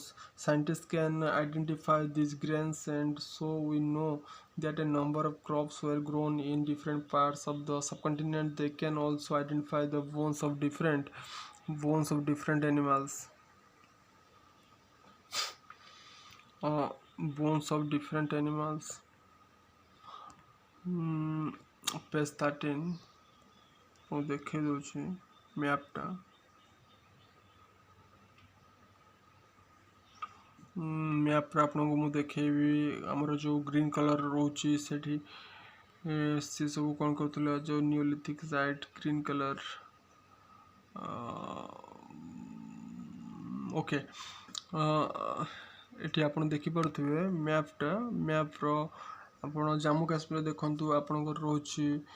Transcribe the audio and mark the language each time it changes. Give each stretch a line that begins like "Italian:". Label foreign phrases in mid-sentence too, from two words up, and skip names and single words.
English: Scientists can identify these grains, and so we know that a number of crops were grown in different parts of the subcontinent. They can also identify the bones of different animals. Bones of different animals.
Odia: पेज 13 ମୁଁ ଦେଖେଇ ଦଉଛି ମ୍ୟାପଟା। ମ୍ୟାପ୍ରେ ଆପଣଙ୍କୁ ମୁଁ ଦେଖେଇବି ଆମର ଯେଉଁ
English: green colour
Odia: ରହୁଛି ସେଠି ସେ ସବୁ କ'ଣ କରୁଥିଲେ ଯେଉଁ
English: neolithic site green colour okay
Odia: ଏଠି ଆପଣ ଦେଖିପାରୁଥିବେ ମ୍ୟାପ୍ର ଆପଣ ଜାମ୍ମୁ କାଶ୍ମୀର ଦେଖନ୍ତୁ ଆପଣଙ୍କର ରହୁଛି